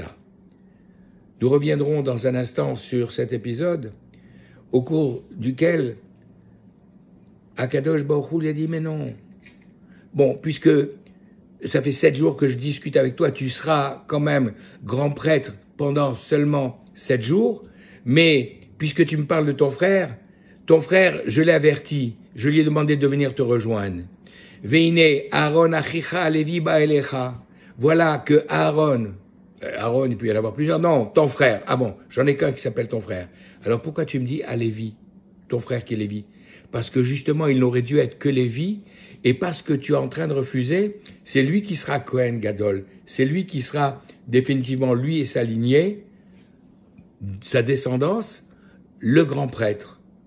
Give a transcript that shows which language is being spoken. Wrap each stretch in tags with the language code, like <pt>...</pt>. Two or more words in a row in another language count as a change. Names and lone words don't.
<fr>» Nous reviendrons dans un instant sur cet épisode, au cours duquel</fr> <he>הקדוש ברוך הוא</he> <fr>lui a dit « Mais non, bon, puisque ça fait 7 jours que je discute avec toi, tu seras quand même grand prêtre pendant seulement 7 jours, mais puisque tu me parles de ton frère, je l'ai averti, je lui ai demandé de venir te rejoindre.</fr> <he>והנה אהרן אחיך הלוי בעליך.</he> <fr>Voilà que Aaron, il peut y en avoir plusieurs, non, ton frère, ah bon, j'en ai qu'un qui s'appelle ton frère. Alors pourquoi tu me dis à Lévi, ton frère qui est Lévi? Parce que justement, il n'aurait dû être que Lévi, et parce que tu es en train de refuser, c'est lui qui sera</fr> <he>כהן גדול,</he> <fr>c'est lui qui sera définitivement, lui et sa lignée, sa descendance, le grand prêtre.</fr>